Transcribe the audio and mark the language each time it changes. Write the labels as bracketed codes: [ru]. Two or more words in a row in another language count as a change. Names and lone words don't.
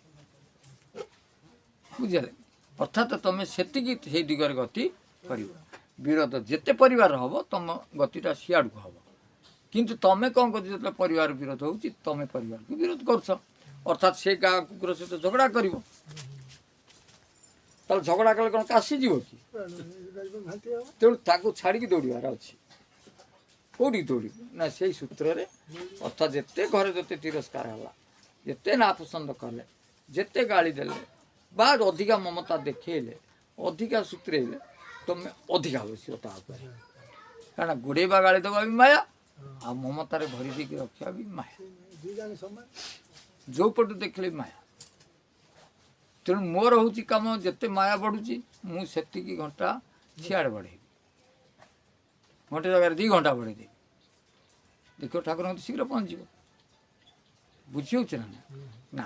[or] ବୁଝିଲେ? ଅର୍ଥାତ୍ ତମେ ସେତିକି ସେଇ ଦିଗରେ ଗତି କରିବ। ବିରୋଧ ଯେତେ ପରିବାର ହେବ ତମ ଗତିଟା ସିଆଡ଼କୁ ହେବ। କିନ୍ତୁ ତମେ କ'ଣ କରୁଛ? ଯେତେବେଳେ ପରିବାର ବିରୋଧ ହେଉଛି ତମେ ପରିବାରକୁ ବିରୋଧ କରୁଛ, ଅର୍ଥାତ୍ ସେ ଗାଁ କୁକୁର ସହିତ ଝଗଡ଼ା କରିବ। ତାହେଲେ ଝଗଡ଼ା କଲେ କ'ଣ କାଶିଯିବ କି? घाटी हो ତେଣୁ ତାକୁ ଛାଡ଼ିକି ଦୌଡ଼ିବାର ଅଛି। କେଉଁଠିକି ଦୌଡ଼ିବ ନା ସେଇ ସୂତ୍ରରେ, ଅର୍ଥାତ୍ ଯେତେ ଘରେ ଯେତେ ତିରସ୍କାର ହେଲା, ଯେତେ ନାପସନ୍ଦ କଲେ, ଯେତେ ଗାଳି ଦେଲେ ବା ଅଧିକା ମମତା ଦେଖେଇଲେ, ଅଧିକା ସୂତ୍ରେଇଲେ, ତମେ ଅଧିକା ବସିବ ତା ଉପରେ। କାରଣ ଗୋଡ଼େଇବା ଗାଳି ଦେବା ବି ମାୟା, ଆଉ ମମତାରେ ଭରି ଦେଇକି ରଖିବା ବି ମାୟା। दी जाने समय ଯେଉଁ ପଟୁ ଦେଖିଲେ ମାୟା। ତେଣୁ ମୋର ହେଉଛି କାମ, ଯେତେ ମାୟା ବଢ଼ୁଛି ମୁଁ ସେତିକି ଘଣ୍ଟା ସିଆଡ଼େ ବଢ଼େଇବି, ଘଣ୍ଟେ ଜାଗାରେ 2 ଘଣ୍ଟା ବଢ଼େଇଦେବି। ଦେଖିବ ଠାକୁରଙ୍କ ଶୀଘ୍ର ପହଞ୍ଚିବ। ବୁଝି ହେଉଛି ନା ନା?